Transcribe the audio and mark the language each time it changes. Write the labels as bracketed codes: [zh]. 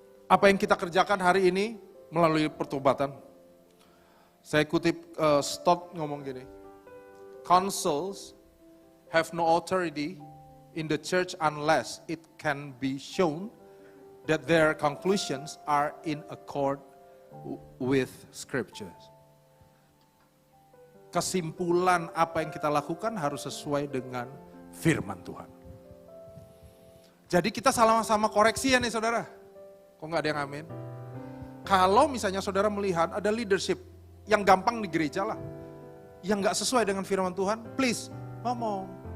[id] Apa yang kita kerjakan hari ini melalui pertobatan. Saya kutip Stott ngomong gini. [en] Councils have no authority in the church unless it can be shown that their conclusions are in accord with scriptures. [id] Kesimpulan apa yang kita lakukan harus sesuai dengan firman Tuhan. Jadi kita sama-sama koreksi ya nih saudara. Kok nggak ada yang amin? Kalau misalnya saudara melihat ada leadership yang gampang di gereja lah, yang nggak sesuai dengan firman Tuhan, please ngomong.